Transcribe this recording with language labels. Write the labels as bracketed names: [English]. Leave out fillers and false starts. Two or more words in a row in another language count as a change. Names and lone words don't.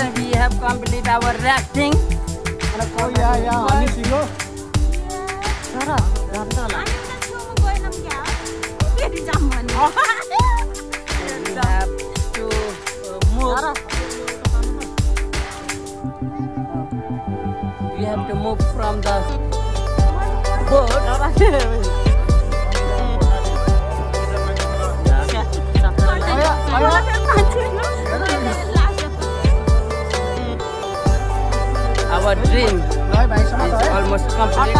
[English] We have completed our rafting. Oh yeah, [Nepali] हनी सिंह हो तर झन् त होला [English] We have to move. We have to move from the boat. Our dream is almost complete.